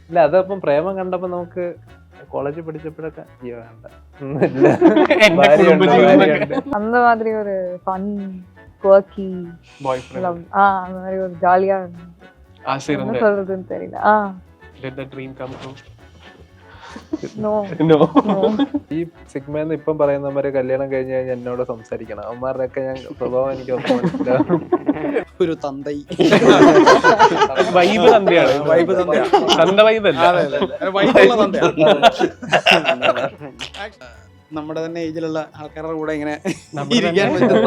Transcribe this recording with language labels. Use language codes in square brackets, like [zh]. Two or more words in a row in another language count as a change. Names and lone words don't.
[ml] ഇല്ല അതപ്പം പ്രേമം കണ്ടപ്പോ നമുക്ക് കോളേജിൽ പഠിച്ചപ്പോഴൊക്കെ അയ്യോ വേണ്ട എന്റെ കുടുംബജീവിതമൊക്കെ. [ta] அந்த மாதிரி ஒரு [en] fun quirky [ta] Boyfriend. லவ் அந்த மாதிரி ஒரு ஜாலியா ஆசை என்ன இருந்த சொல்றதுன்னு தெரியல [en] Let the dream come true. நோ No. நோ [ml] ഈ സിഗ്മയെന്ന് ഇപ്പം പറയുന്നവരെ കല്യാണം കഴിഞ്ഞ് കഴിഞ്ഞാൽ എന്നോട് സംസാരിക്കണം അവന്മാരുടെയൊക്കെ ഞാൻ സ്വഭാവം എനിക്ക് ഒന്നും മനസ്സിലാവും. ഒരു തന്തൈ വൈബ് തന്തയാണ്. വൈബ് തന്തയാണ്. തന്ത വൈബല്ല. വൈബുള്ള തന്തയാണ്. നമ്മുടെ തന്നെ ഏജിലുള്ള ആൾക്കാരുടെ കൂടെ ഇങ്ങനെ ഇരിക്കാൻ പറ്റുന്ന